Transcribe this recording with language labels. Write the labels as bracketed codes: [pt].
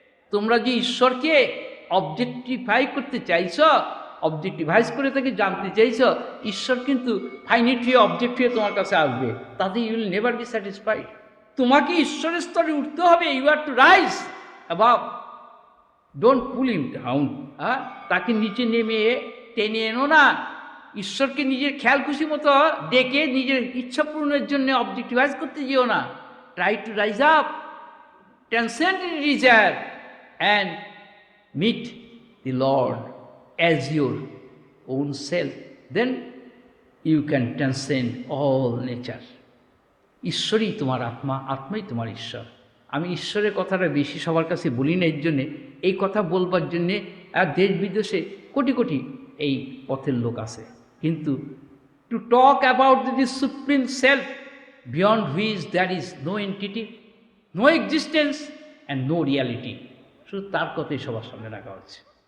[bn] তোমরা যে ঈশ্বরকে অবজেক্টিফাই করতে চাইছো, অবজেক্টিভাইজ করে তাকে জানতে চাইছো, ঈশ্বর কিন্তু ফাইনাইট হয়ে অবজেক্ট হয়ে তোমার কাছে আসবে, তাতে [en] You will never be satisfied. [bn] তোমাকে ঈশ্বরের স্তরে উঠতে হবে, [en] You are to rise above, don't pull him down. [bn] তাকে নিচে নেমে টেনে এনো না, ঈশ্বরকে নিজের খেয়াল খুশি মতো ডেকে নিজের ইচ্ছা পূরণের জন্য অবজেক্টিভাইজ করতে যেও না। [en] Try to rise up, transcend desire and meet the Lord as your own self, then you can transcend all nature. [bn] ঈশ্বরই তোমার আত্মা, আত্মাই তোমার ঈশ্বর। আমি ঈশ্বরের কথাটা বেশি সবার কাছে বলি না, এর জন্যে এই কথা বলবার জন্যে আর দেশ বিদেশে কোটি কোটি এই পথের লোক আছে, কিন্তু [en] to talk about this supreme self beyond which there is no entity, no existence and no reality, [bn] শুধু তার কথাই সবার সামনে রাখা হচ্ছে।